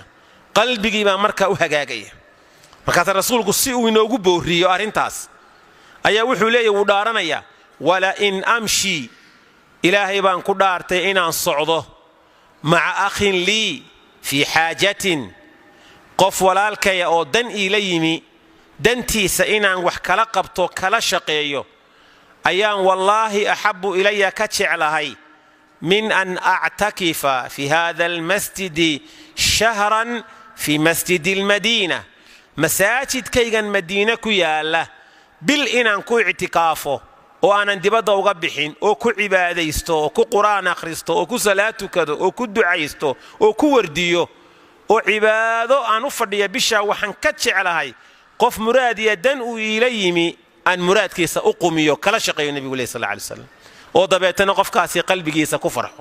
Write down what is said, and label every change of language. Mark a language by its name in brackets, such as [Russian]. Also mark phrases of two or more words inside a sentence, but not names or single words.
[Somali] qalbigii baa markaa u hagaagaya. markaas rasuulku si uu inoogu booriyo arrintaas ayaa wuxuu leeyahy, wuu dhaaranayaa, [Arabic] ولأن أمشي, [Somali] ilaahay baan ku dhaartay inaan socdo, [Arabic] مع أخ لي في حاجة, [Somali] qof walaalkaya oo dan iila yimi, dantiisa inaan wax kala qabto kala shaqeeyo, ayaan [Arabic] والله أحب إلي [Somali] ka jeclahay [Arabic] من أن أعتكف في هذا المسجد شهرا في مسجد المدينة, [Somali] masaajidkaygan madiine ku yaala bil inaan ku ictikaafo oo aanan dibadda uga bixin, oo ku cibaadaysto, oo ku qur'aan akhristo, oo ku salaad tukado, oo ku ducaysto, oo ku wardiyo, oo cibaado aan u fadhiya bishaa waxaan ka jeclahay qof muraad iyo dan uu iila yimi aan muraadkiisa u qumiyo kala shaqeeyo nebigu leeyahay [Arabic] صلى الله عليه وسلم, [Somali] oo dabeetana qofkaasi qalbigiisa ku farxo.